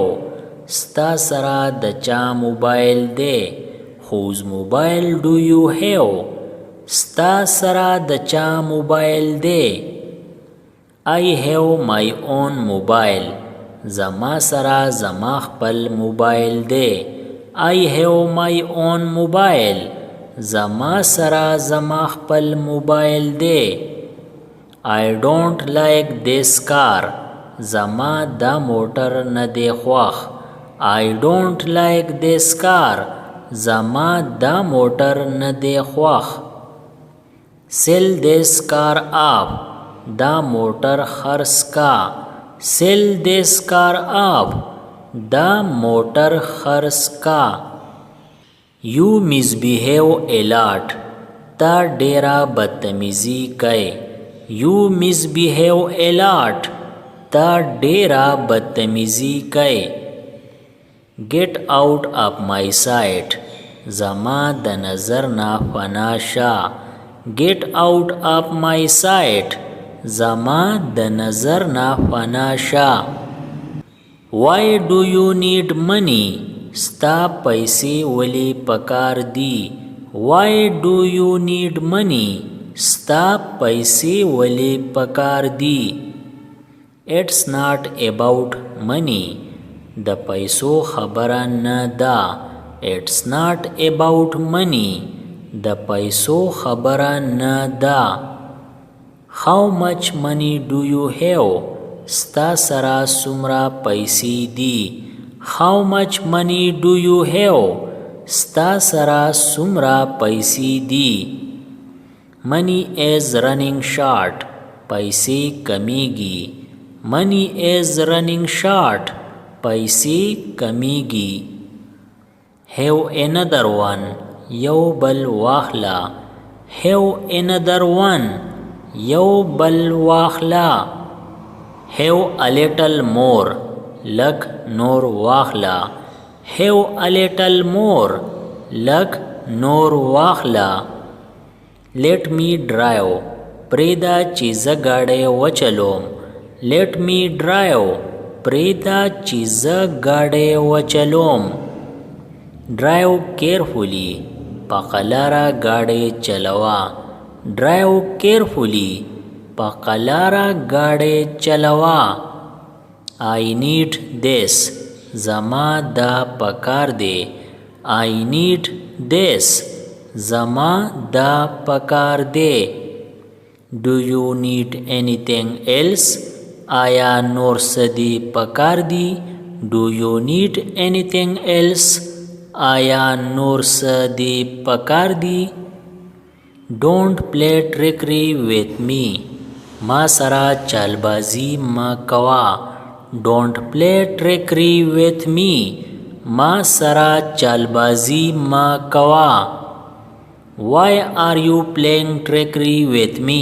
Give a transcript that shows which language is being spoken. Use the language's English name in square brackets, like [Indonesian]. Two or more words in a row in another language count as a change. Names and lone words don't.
[Pashto] ستا سره د چا موبایل دی. [English] Whose mobile do you have? [Pashto] ستا سره د چا موبایل دی. [English] I have my own mobile. [Pashto] زما سره زما خپل موبایل دی. [English] I have my own mobile. [Pashto] زما سره زما خپل موبایل دی. [English] I don't like this car. [Pashto] زما دا موټر نه دی خوښ. [English] I don't like this car. [Pashto] زما دا موټر نه دی خوښ. [English] Sell this car off. [Pashto] دا موټر خرڅ کا. [English] Sell this car off. [Pashto] دا موټر خرڅ کا. [English] You misbehave a lot. [Pashto] تا ډیره بدتمیزي کوي. [English] You misbehave a lot. [Pashto] تا ډیره بدتمیزي کوي. [English] Get out of my sight. [Pashto] زما د نظر نه فنا شه. [English] Get out of my sight. [Pashto] زما د نظر نه فنا شه. [English] Why do you need money? [Pashto] ستا پیسې ولی پکار دی. [English] Why do you need money? [Pashto] ستا پیسې ولی پکار دی. [English] It's not about money. [Pashto] د پیسو خبره نه ده. [English] It's not about money. [Pashto] د پیسو خبره نه ده. [English] How much money do you have? [Pashto] ستا سره څومره پیسې دي. [English] How much money do you have? [Pashto] ستا سره څومره پیسې دي. [English] Money is running short. [Pashto] پیسې کمیږي. [English] Money is running short. [Pashto] پیسې کمیږي. [English] Have another one. [Pashto] یو بل واخلا. [English] Have another one. [Pashto] یو بل واخلا. [English] Have a little more. [Pashto] لږ نور واخلا. [English] Have a little more. [Pashto] لږ نور واخلا. [English] Let me drive. [Pashto] پریدا چې زه ګاډی وچلوم. [English] Let me drive. [Pashto] پریدا چې زه ګاډی وچلوم. [English] Drive carefully. [Pashto] په قلاره ګاډی چلوه. [English] Drive carefully. [Pashto] په قلاره ګاډی چلوه. [English] I need this. [Pashto] زما دا پکار دی. [English] I need this. [Pashto] زما دا پکار دی. [English] Do you need anything else? [Pashto] آیا نور سدی پکار دی. [English] Do you need anything else? [Pashto] آیا نور سدی پکار دی. [English] Don't play trickery with me. [Pashto] ما سره چالبازی ما کوا. [English] Don't play trickery with me. [Pashto] ما سره چالبازی ما کوا. [English] Why are you playing trickery with me?